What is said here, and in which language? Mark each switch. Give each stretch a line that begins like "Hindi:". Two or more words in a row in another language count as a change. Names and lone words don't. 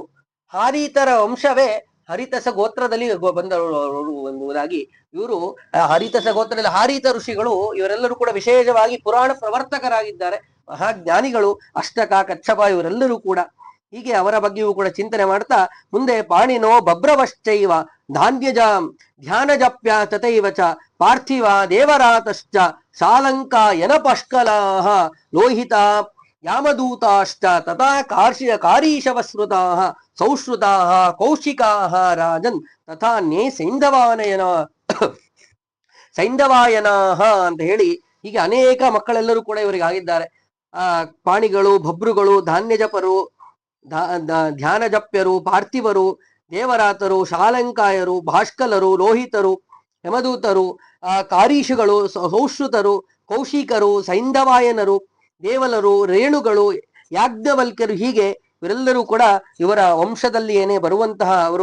Kannada: ಹಾರೀತರ ವಂಶವೇ ಹರಿತಸ ಗೋತ್ರದಲ್ಲಿ ಬಂದವರು ಎಂಬುದಾಗಿ ಇವರು ಹರಿತಸ ಗೋತ್ರದಲ್ಲಿ ಹಾರೀತ ಋಷಿಗಳು ಇವರೆಲ್ಲರೂ ಕೂಡ ವಿಶೇಷವಾಗಿ ಪುರಾಣ ಪ್ರವರ್ತಕರಾಗಿದ್ದಾರೆ. ಮಹಾಜ್ಞಾನಿಗಳು. ಅಷ್ಟಕ, ಕಚ್ಚಪ ಇವರೆಲ್ಲರೂ ಕೂಡ. ಹೀಗೆ ಅವರ ಬಗ್ಗೆಯೂ ಕೂಡ ಚಿಂತನೆ ಮಾಡ್ತಾ ಮುಂದೆ
Sanskrit: ಪಾಣಿನೋ ಬಭ್ರವಶ್ಚೈವ ಧ್ಯಾನ ಜಪ್ಯ ತಥೈವ ಚ ಪಾರ್ಥಿವ ದೇವರಾತಶ್ಚ ಶಾಲಂಕ ಯನಪಷ್ಕಲಾಹ ಲೋಹಿತ ಯಾಮದೂತಾಶ್ಚ ತಥಾ ಕಾರೀಶವಸ್ಮೃತಾಃ ಸೌಶ್ರುತಾಃ ಕೌಶಿಕಾಃ ರಾಜನ್ ತಥಾ ನೇ ಸೈಂಧವಾಯನಾಹ
Kannada: ಅಂತ ಹೇಳಿ ಹೀಗೆ ಅನೇಕ ಮಕ್ಕಳೆಲ್ಲರೂ ಕೂಡ ಇವರಿಗೆ ಆಗಿದ್ದಾರೆ. ಪಾಣಿಗಳು, ಭಬ್ರುಗಳು, ಧಾನ್ಯಜಪರು, ಧ್ಯಾನಜಪ್ಯರು, ಪಾರ್ಥಿವರು, ದೇವರಾತರು, ಶಾಲಂಕಾಯರು, ಭಾಷ್ಕಲರು, ಲೋಹಿತರು, ಯಮದೂತರು, ಕಾರೀಶುಗಳು, ಸೌಶ್ರುತರು, ಕೌಶಿಕರು, ಸೈಂಧವಾಯನರು, ದೇವಲರು, ರೇಣುಗಳು, ಯಾಜ್ಞವಲ್ಕ್ಯರು, ಹೀಗೆ ಇವರೆಲ್ಲರೂ ಕೂಡ ಇವರ ವಂಶದಲ್ಲಿ ಏನೇ ಬರುವಂತಹ ಅವರು.